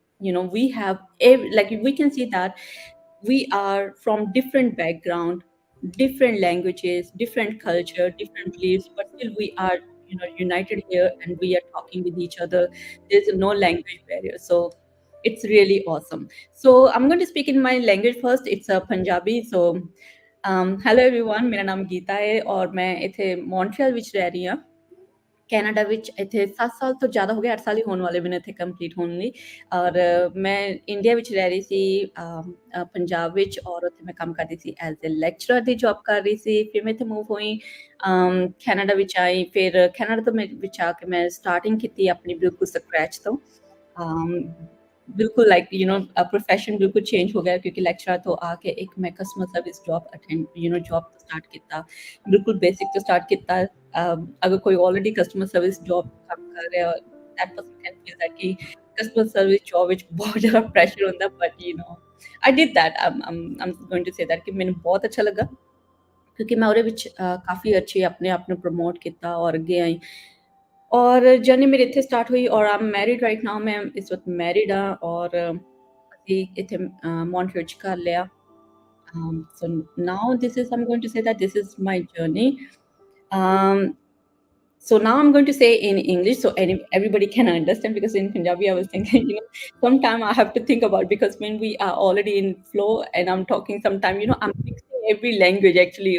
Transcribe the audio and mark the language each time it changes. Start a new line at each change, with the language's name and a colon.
English: We have like we can see that we are from different background, different languages, different culture, different beliefs, but still we are united here, and we are talking with each other. There's no language barrier, so it's really awesome. So I'm going to speak in my language first. It's a Punjabi. So hello everyone,
Punjabi: ਮੇਰਾ ਨਾਮ ਗੀਤਾ ਹੈ ਔਰ ਮੈਂ ਇੱਥੇ Montreal ਵਿੱਚ ਰਹਿ ਰਹੀ ਹਾਂ, ਕੈਨੇਡਾ ਵਿੱਚ। ਇੱਥੇ 7 ਸਾਲ ਤੋਂ ਜ਼ਿਆਦਾ ਹੋ ਗਏ, 8 ਸਾਲ ਹੀ ਹੋਣ ਵਾਲੇ ਮੈਨੂੰ ਇੱਥੇ ਕੰਪਲੀਟ ਹੋਣ ਲਈ। ਔਰ ਮੈਂ ਇੰਡੀਆ ਵਿੱਚ ਰਹਿ ਰਹੀ ਸੀ, ਪੰਜਾਬ ਵਿੱਚ, ਔਰ ਉੱਥੇ ਮੈਂ ਕੰਮ ਕਰਦੀ ਸੀ as a lecturer ਦੀ job ਕਰ ਰਹੀ ਸੀ। ਫਿਰ ਮੈਂ ਇੱਥੇ ਮੂਵ ਹੋਈ, ਕੈਨੇਡਾ ਵਿੱਚ ਆਈ। ਫਿਰ ਕੈਨੇਡਾ ਤੋਂ ਮੈਂ ਵਿੱਚ ਆ ਕੇ ਮੈਂ ਸਟਾਰਟਿੰਗ ਕੀਤੀ ਆਪਣੀ ਬਿਲਕੁਲ ਸਕ੍ਰੈਚ ਤੋਂ। ਬਿਲਕੁਲ ਲਾਈਕ ਪ੍ਰੋਫੈਸ਼ਨ ਬਿਲਕੁਲ ਚੇਂਜ ਹੋ ਗਿਆ, ਕਿਉਂਕਿ ਲੈਕਚਰਰ ਤੋਂ ਆ ਕੇ ਇੱਕ ਮੈਂ ਕਸਟਮਰ ਸਰਵਿਸ ਜੌਬ ਜੌਬ ਤੋਂ ਸਟਾਰਟ ਕੀਤਾ, ਬਿਲਕੁਲ ਬੇਸਿਕ ਤੋਂ ਸਟਾਰਟ ਕੀਤਾ। ਅਗਰ ਕੋਈ ਆਲਰੇਡੀ ਕਸਟਮਰ ਸਰਵਿਸ ਜੌਬ ਕੰਮ ਕਰ ਰਿਹਾ,
English: that person can feel that
Punjabi: ਕਿ ਕਸਟਮਰ ਸਰਵਿਸ ਜੌਬ ਵਿੱਚ ਬਹੁਤ ਜ਼ਿਆਦਾ ਪ੍ਰੈਸ਼ਰ ਹੁੰਦਾ, but
English: I did that. I'm going to say that
Punjabi: ਕਿ ਮੈਨੂੰ ਬਹੁਤ ਅੱਛਾ ਲੱਗਾ, ਕਿਉਂਕਿ ਮੈਂ ਉਹਦੇ ਵਿੱਚ ਕਾਫੀ ਅੱਛੀ ਆਪਣੇ ਆਪ ਨੂੰ ਪ੍ਰਮੋਟ ਕੀਤਾ ਔਰ ਅੱਗੇ ਆਈ। ਔਰ ਜਰਨੀ ਮੇਰੀ ਇੱਥੇ ਸਟਾਰਟ ਹੋਈ, ਔਰ ਆਮ ਮੈਰਿਡ ਰਾਈਟ ਨਾਓ। ਮੈਂ ਇਸ ਵਕਤ ਮੈਰਿਡ ਹਾਂ, ਔਰ ਅਸੀਂ ਇੱਥੇ ਮੌਂਟਰੀਅਲ 'ਚ ਕਰ ਲਿਆ।
English: So now I'm going to say that this is my journey. So now I'm going to say in English so everybody can understand, because in Punjabi I was thinking, sometime I have to think about, because when we are already in flow and I'm talking, sometime, I'm mixing every language actually.